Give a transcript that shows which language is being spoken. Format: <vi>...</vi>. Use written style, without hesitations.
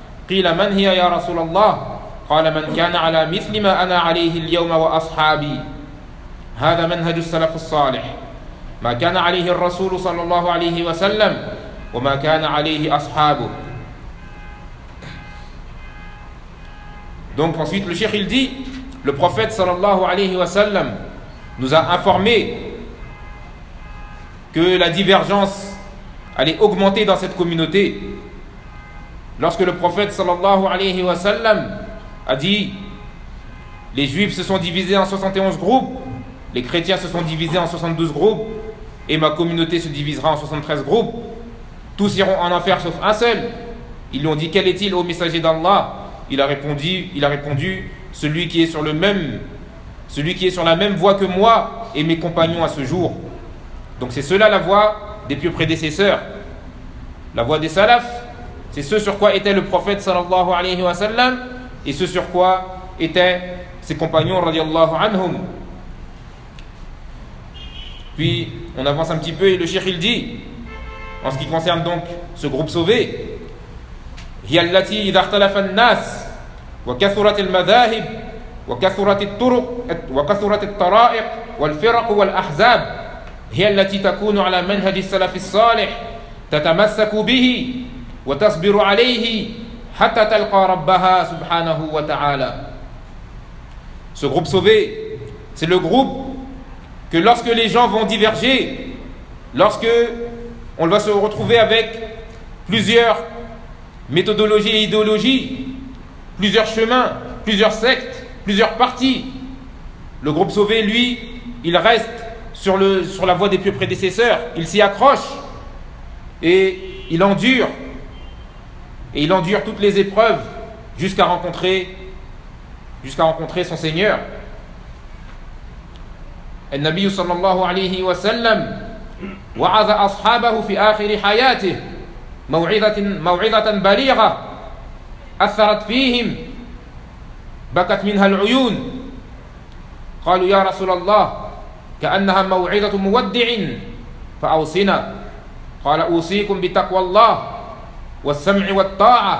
<ar>قيل من هي يا رسول الله قال من كان على مثل ما أنا عليه اليوم وأصحابي هذا منهج السلف الصالح ما كان عليه الرسول صلى الله عليه وسلم وما كان عليه أصحابه.</ar> <fr>Donc ensuite le cheikh il dit le prophète sallallahu alayhi wa sallam nous a informé que la divergence allait augmenter dans cette communauté lorsque le prophète sallallahu alayhi wa sallam a dit les juifs se sont divisés en 71 groupes, les chrétiens se sont divisés en 72 groupes et ma communauté se divisera en 73 groupes. Tous iront en enfer sauf un seul. Ils lui ont dit, quel est-il, ô messager d'Allah? Il a répondu, celui qui est sur la même voie que moi et mes compagnons à ce jour. Donc c'est cela la voie des pieux prédécesseurs, la voie des salafs. C'est ce sur quoi était le prophète sallallahu alayhi wa sallam et ce sur quoi étaient ses compagnons radiallahu anhum. Puis on avance un petit peu et le cheikh il dit en ce qui concerne donc ce groupe sauvé,</fr> <ar>هي التي إذا اختلف الناس وكثرت المذاهب وكثرت الطرق وكثرت الطرائق والفرق والأحزاب هي التي تكون على منهج السلف الصالح تتمسك به وتصبر عليه حتى تلقى ربها سبحانه وتعالى.</ar> <fr>Ce groupe sauvé, c'est le groupe que lorsque les gens vont diverger, lorsque on va se retrouver avec plusieurs méthodologies et idéologies, plusieurs chemins, plusieurs sectes, plusieurs partis, le groupe sauvé, lui, il reste sur la voie des pieux prédécesseurs, il s'y accroche et il endure. Et il endure toutes les épreuves jusqu'à rencontrer son Seigneur.</fr> <ar>النبي صلى الله عليه وسلم وعظ أصحابه في آخر حياته موعظة بليغة أثرت فيهم بكت منها العيون قالوا يا رسول الله كأنها موعظة مودع فأوصنا قال أوصيكم بتقوى الله والسمع والطاعة.</ar>